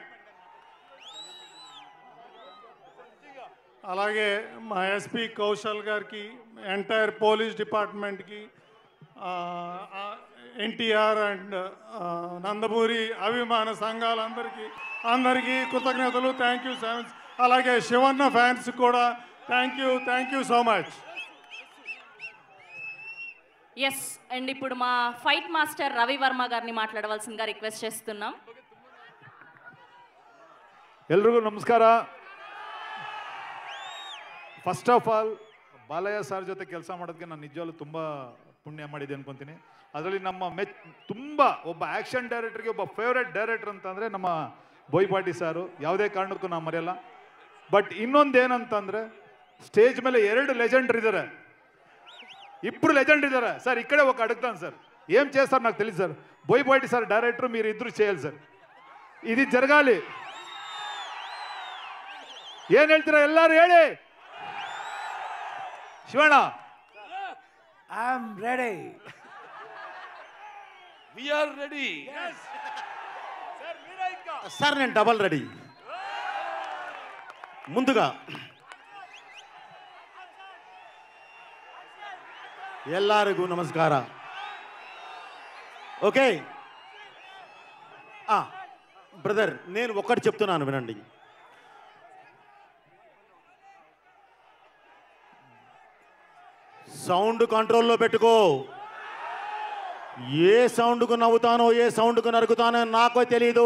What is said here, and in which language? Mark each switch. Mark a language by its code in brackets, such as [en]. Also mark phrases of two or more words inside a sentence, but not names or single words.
[te] అలాగే మా ఎస్పీ కౌశల్ గారికి, [en] entire police department, [te] ఎన్టీఆర్ అండ్ నందమూరి అభిమాన సంఘాలందరికీ కృతజ్ఞతలు. [en] Thank you so much. [te] అలాగే శివన్న ఫ్యాన్స్ కూడా [en] thank you so much. yes, and [te] ఇప్పుడు మా ఫైట్ మాస్టర్ రవి వర్మ గారిని మాట్లాడవలసిందిగా రిక్వెస్ట్ చేస్తున్నాం. [kn] ಎಲ್ರಿಗೂ ನಮಸ್ಕಾರ. [en] first of all [kn] ಬಾಲಯ್ಯ ಸರ್ ಜೊತೆ ಕೆಲಸ ಮಾಡೋದಕ್ಕೆ ನಾನು ನಿಜವಾಗ್ಲೂ ತುಂಬ ಪುಣ್ಯ ಮಾಡಿದೆ ಅನ್ಕೊಂತೀನಿ. ಅದರಲ್ಲಿ ನಮ್ಮ ತುಂಬ ಒಬ್ಬ [en] action director [kn] ಒಬ್ಬ [en] favourite director [kn] ಅಂತಂದರೆ ನಮ್ಮ ಬೋಯ್ಪಾಟಿ ಸಾರು. ಯಾವುದೇ ಕಾರಣಕ್ಕೂ ನಾವು ಮರೆಯಲ್ಲ. ಬಟ್ ಇನ್ನೊಂದು ಏನಂತಂದರೆ స్టేజ్ ಮೇಲೆ 2 లెజెండర్ ఇದ್ದಾರೆ, 2 లెజెండ్ ఇದ್ದಾರೆ సార్. [te] ఇక్కడే ఒక అడుగుతాను సార్, ఏం చేస్తారు నాకు తెలియదు సార్. బోయపాటి సార్ డైరెక్టర్, మీరు ఇద్దరు చేయాలి సార్. ఇది జరగాలి. ఏం [kn] ಹೇಳ್ತೀರಾ ಎಲ್ಲರೂ ಹೇಳಿ. [te] ಶಿವಣ್ಣ, [en] I am ready. We are ready. [te] సార్ నేను డబల్ రెడీ. ముందుగా [kn] ಎಲ್ಲರಿಗೂ ನಮಸ್ಕಾರ. [en] okay brother, [te] నేను ఒకటి చెప్తున్నాను వినండి. [en] sound control [te] పెట్టుకో. ఏ సౌండ్కు నవ్వుతానో ఏ సౌండ్కు నరుకుతానో నాకో తెలియదు.